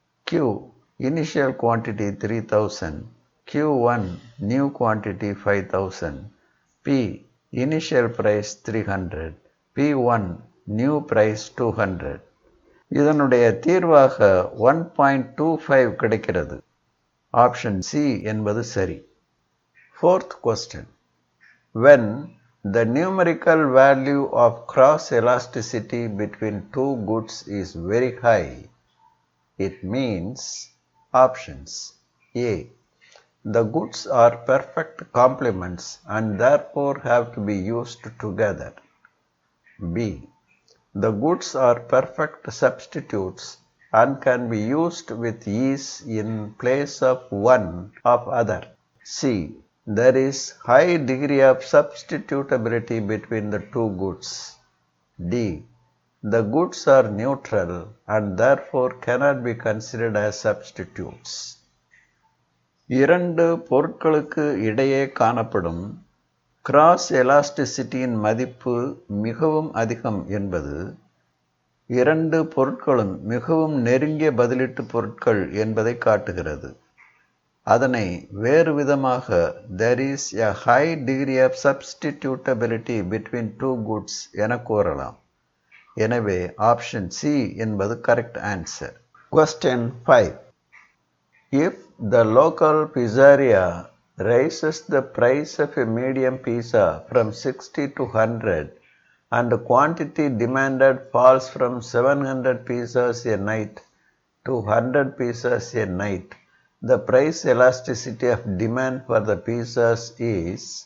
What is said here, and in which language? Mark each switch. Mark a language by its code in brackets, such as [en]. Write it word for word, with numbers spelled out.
[en] Q initial quantity three thousand, Q one new quantity five thousand, P initial price three hundred, P one new price two hundred. [ta] இதனுடைய தீர்வாக [en] one point two five [ta] கிடைக்கிறது. Option C என்பது சரி. [en] Fourth question. When the numerical value of cross elasticity between two goods is very high, it means options. A. The goods are perfect complements and therefore have to be used together. B. The goods are perfect substitutes and can be used with ease in place of one of other. C. There is high degree of substitutability between the two goods. D. The goods are neutral and therefore cannot be considered as substitutes. [ta] இரண்டு பொருட்களுக்கு இடையே காணப்படும் cross எலாஸ்டிசிட்டியின் மதிப்பு மிகவும் அதிகம் என்பது இரண்டு பொருட்களும் மிகவும் நெருங்கிய பதிலிட்டு பொருட்கள் என்பதை காட்டுகிறது. அதனை வேறு விதமாக [en] there is a high degree of substitutability between two goods [ta] என கூறலாம். எனவே ஆப்ஷன் சி என்பது [en] Correct answer. Question five. If the local pizzeria raises the price of a medium pizza from sixty to one hundred and the quantity demanded falls from seven hundred pizzas a night to one hundred pizzas a night, the price elasticity of demand for the pizzas is.